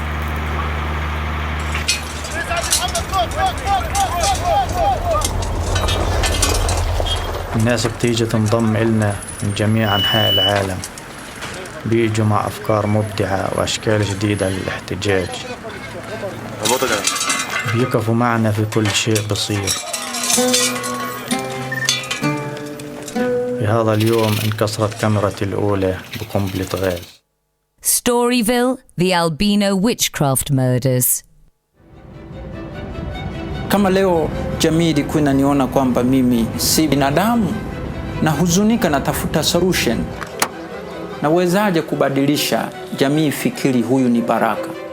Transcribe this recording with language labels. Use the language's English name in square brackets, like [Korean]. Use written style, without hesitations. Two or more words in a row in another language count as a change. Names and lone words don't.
[Arabic] الناس بتيجي تنضم إلنا من جميع أنحاء العالم، بيجوا مع أفكار مبدعة وأشكال جديدة للاحتجاج، بيقفوا معنا في كل شيء بصير. في هذا اليوم انكسرت كاميرتي الأولى بقنبلة غاز. [English] Storyville, the Albino Witchcraft Murders. [Swahili] Kama leo jamii ilikuwa inaniona kwamba mimi si binadamu, na huzunika, natafuta solution. Nawezaje kubadilisha jamii fikiri huyu ni baraka?